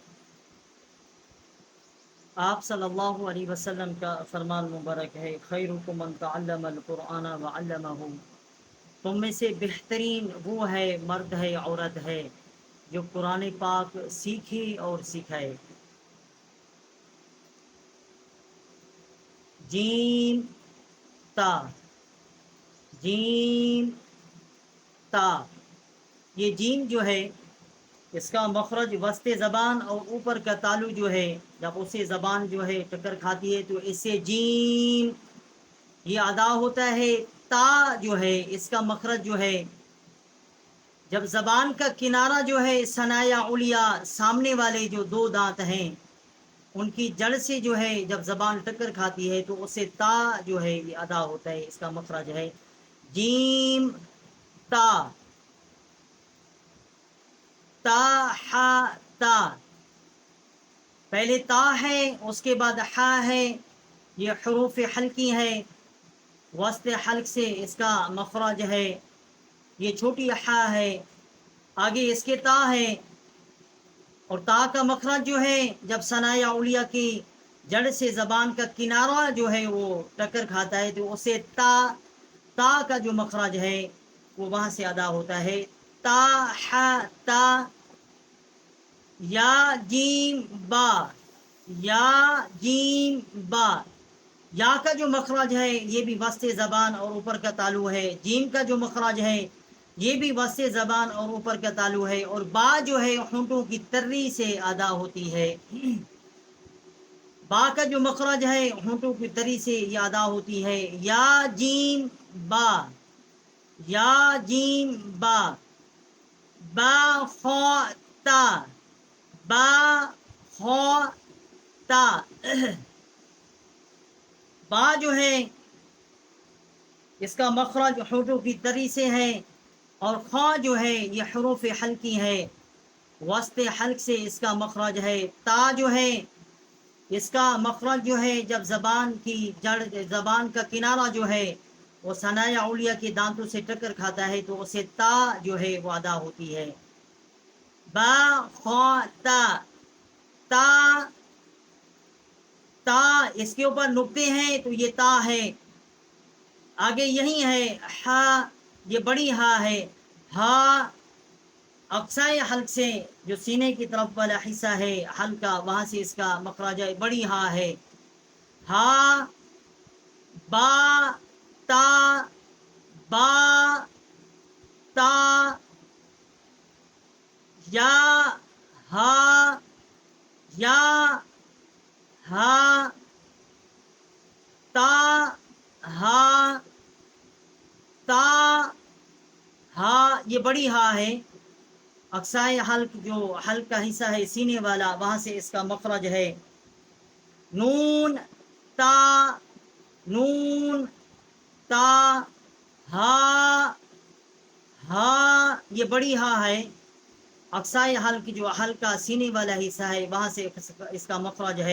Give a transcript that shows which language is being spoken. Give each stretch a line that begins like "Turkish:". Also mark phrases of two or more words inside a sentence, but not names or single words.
Urdu: آپ
Arabic: صلی اللہ علیہ وسلم
Urdu: کا فرمان مبارک ہے،
Arabic: خیرکم من تعلم القرآن وعلمہ۔
Urdu: تم میں سے بہترین وہ ہے، مرد ہے عورت ہے، جو قرآن پاک سیکھے اور سکھائے۔ جیم تا، جیم تا، یہ جیم جو ہے اس کا مخرج وسط زبان اور اوپر کا تالو جو ہے، جب اسے زبان جو ہے ٹکر کھاتی ہے تو اس سے جیم یہ ادا ہوتا ہے۔ تا جو ہے اس کا مخرج جو ہے، جب زبان کا کنارہ جو ہے
Arabic: ثنایا علیا
Urdu: سامنے والے جو دو دانت ہیں ان کی جڑ سے جو ہے جب زبان ٹکر کھاتی ہے تو اسے تا جو ہے یہ ادا ہوتا ہے، اس کا مخرج ہے جیم تا۔ تا ہا تا، پہلے تا ہے اس کے بعد ہا ہے، یہ حروف حلقی ہے، وسط حلق سے اس کا مخرج ہے، یہ چھوٹی ہا ہے، آگے اس کے تا ہے، اور تا کا مخرج جو ہے جب
Arabic: ثنایا علیا
Urdu: کی جڑ سے زبان کا کنارہ جو ہے وہ ٹکر کھاتا ہے تو اسے تا، تا کا جو مخرج ہے وہ وہاں سے ادا ہوتا ہے تا ہا تا۔ یا جیم با، یا جیم با، یا کا جو مخرج ہے یہ بھی وسط زبان اور اوپر کا تالو ہے، جیم کا جو مخرج ہے یہ بھی وسط زبان اور اوپر کا تالو ہے، اور با جو ہے ہونٹوں کی تری سے ادا ہوتی ہے۔ با کا جو مخرج ہے ہونٹوں کی تری سے یہ ادا ہوتی ہے۔ یا جیم با، یا جیم با، با خو تا، با خو تا، با جو ہے اس کا مخرج ہونٹوں کی تری سے ہے، اور خا جو ہے یہ حروف حلقی ہے، وسط حلق سے اس کا مخرج ہے۔ تا جو ہے اس کا مخرج جو ہے جب زبان کی جڑ، زبان کا کنارہ جو ہے وہ
Arabic: ثنایا علیا
Urdu: کے دانتوں سے ٹکر کھاتا ہے تو اسے تا جو ہے وہ ادا ہوتی ہے۔ با خا تا، تا، تا اس کے اوپر نقطے ہیں تو یہ تا ہے، آگے یہی ہے ہا، یہ بڑی ہا ہے، ہا اقصائے حلق سے جو سینے کی طرف والا حصہ ہے حلق کا، وہاں سے اس کا مخرج ہے، بڑی ہا ہے۔ ہا، با، تا، با، تا، یا، ہا، یا، ہا، تا، ہا، تا، ہا، یہ بڑی ہا ہے، اقصائے حلق جو حلق کا حصہ ہے سینے والا وہاں سے اس کا مخرج ہے۔ نون تا، نون تا، ہا، ہا، یہ بڑی ہا ہے، اقصائے حلق جو حلق کا سینے والا حصہ ہے وہاں سے اس کا مخرج ہے۔